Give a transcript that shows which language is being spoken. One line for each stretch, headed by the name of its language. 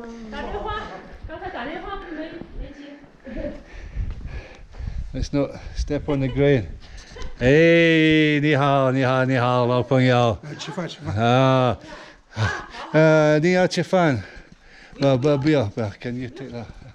Chinese: 打电话，刚才打电话没接。
English: Let's not step on the grain. Hey,
Chinese: 你好，你好，你好，老朋友。吃饭吃饭。啊，你要吃饭？不要，
English: Can you take that?